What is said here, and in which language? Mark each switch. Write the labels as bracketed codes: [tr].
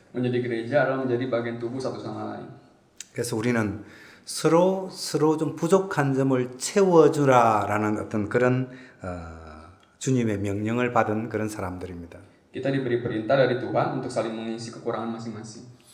[id] Menjadi gereja adalah menjadi bagian tubuh satu sama lain. [ko] 그래서 우리는 서로 좀 부족한 점을 채워주라라는 어떤 그런 주님의 명령을 받은 그런 사람들입니다. [id] Kita diberi perintah dari Tuhan untuk saling mengisi kekurangan masing-masing.